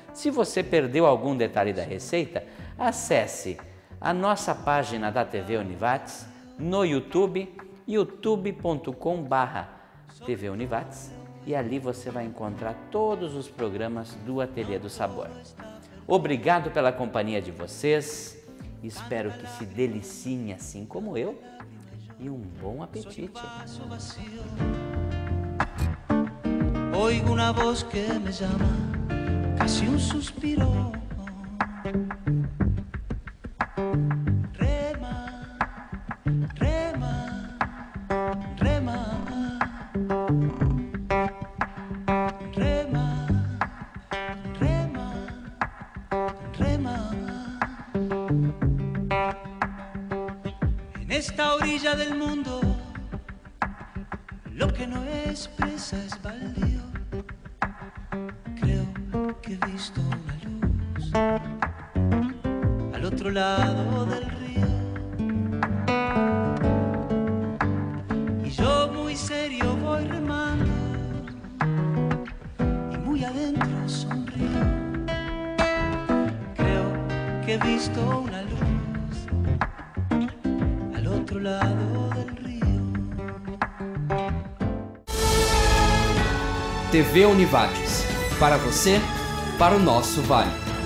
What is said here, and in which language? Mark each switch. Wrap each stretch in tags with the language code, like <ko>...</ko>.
<pt>Se você perdeu algum detalhe da receita, acesse a nossa página da TV Univates no YouTube, youtube.com/TV Univates, e ali você vai encontrar todos os programas do Ateliê do Sabor. Obrigado pela companhia de vocês, espero que se deliciem assim como eu, e um bom apetite.</pt> <es>Oigo una voz que me llama, casi un suspiro. Rema, rema, rema. Rema, rema, rema. En esta orilla del mundo, lo que no es presa es baldío. Creo que he visto una luz al otro lado del río. Y yo muy serio voy remando y muy adentro sonrío. Creo que he visto una luz al outro lado del río.</es> <pt>TV Univates, para você, para o nosso vale.</pt>